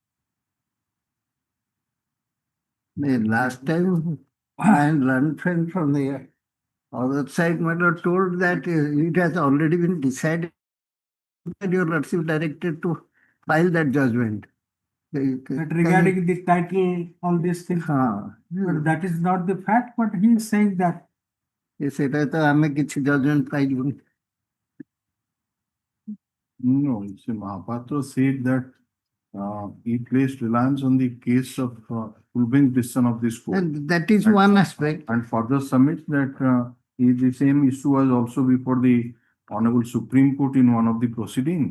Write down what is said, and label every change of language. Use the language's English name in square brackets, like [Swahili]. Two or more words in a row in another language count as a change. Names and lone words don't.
[English] The last time I learned from the other side matter told that it has already been decided that your lordship directed to file that judgment. But regarding the title, all these things, but that is not the fact, but he is saying that. [Odia] ସେଟା ତ ଆମେ କିଛି judgment ପାଇବୁନି. [English] No, it's Mahapatra said that he placed reliance on the case of full bench decision of this court. And that is one aspect. And further submits that the same issue was also before the Honorable Supreme Court in one of the proceedings.